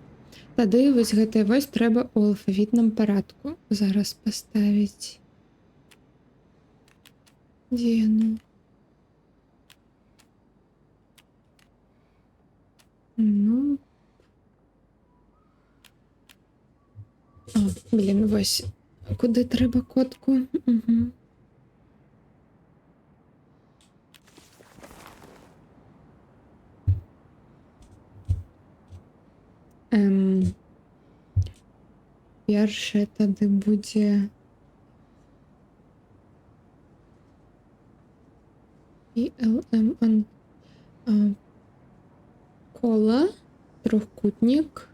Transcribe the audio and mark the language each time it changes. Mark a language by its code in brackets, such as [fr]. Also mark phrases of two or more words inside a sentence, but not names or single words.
[be] Тады вось гэтае вось трэба ў алфавітным парадку зараз паставіць. Дзе яно? Ну. Блін, вось. [uk] Куди треба котку? Угу. [be] Перше тады буде PLM кола, трохкутник.